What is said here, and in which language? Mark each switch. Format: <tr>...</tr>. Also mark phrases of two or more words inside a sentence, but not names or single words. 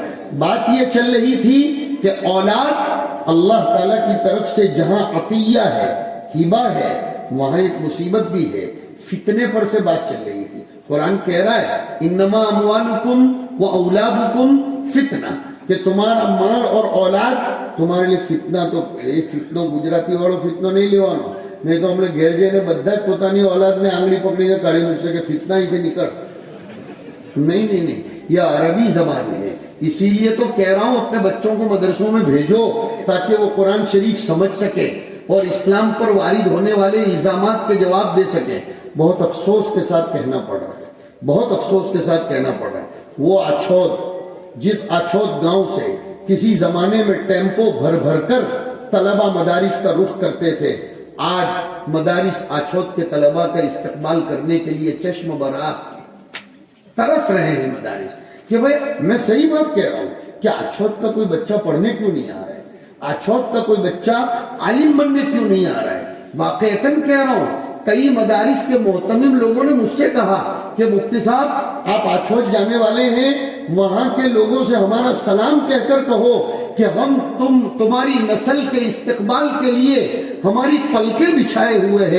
<ur>بات یہ چل رہی تھی کہ اولاد اللہ تعالیٰ کی طرف سے جہاں عطیہ ہے, ہبہ ہے, وہاں ایک مصیبت بھی ہے. فتنے پر سے بات چل رہی تھی. قرآن کہہ رہا ہے</ur> <ar>انما اموالکم و اولادکم فتنہ,</ar> <ur>کہ تمہارا مال اور اولاد تمہارے لیے فتنہ.</ur> <gu>તો ફિતનો ગુજરાતી વાળો ફિતનો નહીં લેવાનો, નહીં તો હમણે ઘેર જઈને બધા જ પોતાની ઓલાદને આંગળી પકડીને કાઢી મૂકશે કે ફિતના અહીંથી નીકળ.</gu> <ur>نہیں, یہ عربی زبان ہے. اسی لیے تو کہہ رہا ہوں اپنے بچوں کو مدرسوں میں بھیجو تاکہ وہ قرآن شریف سمجھ سکے اور اسلام پر وارد ہونے والے الزامات کے جواب دے سکیں. بہت افسوس کے ساتھ کہنا پڑ رہا ہے, بہت افسوس کے ساتھ کہنا پڑ رہا ہے, وہ آچھوت, جس آچھوت گاؤں سے کسی زمانے میں ٹیمپو بھر بھر کر طلبہ مدارس کا رخ کرتے تھے, آج مدارس آچھوت کے طلبہ کا استقبال کرنے کے لیے چشم برآ ترس رہے ہیں مدارس. کہ بھئی میں صحیح بات کہہ رہا ہوں کہ آچھوت کا کوئی بچہ پڑھنے کیوں نہیں آ رہا ہے, آچھوت کا کوئی بچہ عالم بننے کیوں نہیں آ رہا ہے. واقعتاً کہہ رہا ہوں, کئی مدارس کے محتمم لوگوں نے مجھ سے کہا کہ مفتی صاحب آپ آچھوت جانے والے ہیں, وہاں کے لوگوں سے ہمارا سلام کہہ کر کہو کہ ہم تمہاری نسل کے استقبال کے لیے ہماری پلکیں بچھائے ہوئے ہیں.</ur>